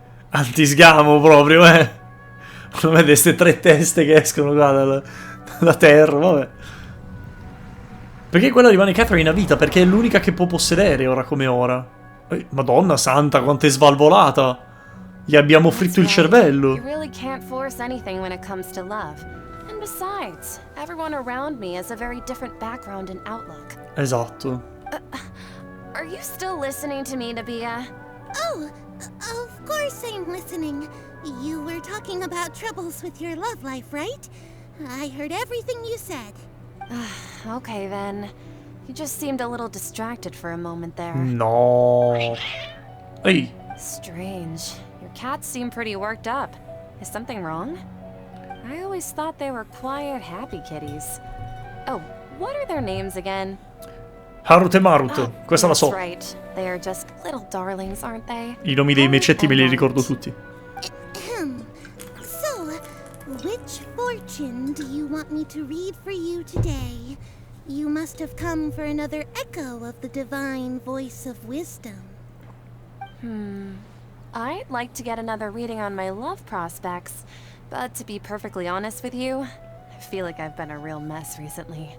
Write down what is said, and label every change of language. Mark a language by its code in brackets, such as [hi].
[it] Antisgamo proprio, Non vede queste tre teste che escono qua dalla terra, vabbè. Perché quella rimane Catherine a vita? Perché è l'unica che può possedere ora come ora. Madonna santa, quanto è svalvolata. Gli abbiamo fritto il cervello. [en] You really can't force anything when it comes to love. And besides, everyone around me has a very different background and outlook. [it] Esatto. [en] Are you still listening to me, Nabia? Oh, of course I'm listening. You were talking about troubles with your love life, right? I heard everything you said. Okay then. You just seemed a little distracted for a moment there. [it] No. Ehi. [en] Strange. Your cats seem pretty worked up. Is something wrong? I always thought they were quiet, happy kitties. Oh, what are their names again? [it] Harut e Marut. Questa la so. [en] That's right. They are just little darlings, aren't they? [it] I nomi dei mecetti me li ricordo tutti. [en] So, which fortune do you want me to read for you today? You must have come for another echo of the divine voice of wisdom. I'd like to get another reading on my love prospects, but to be perfectly honest with you, I feel like I've been a real mess recently.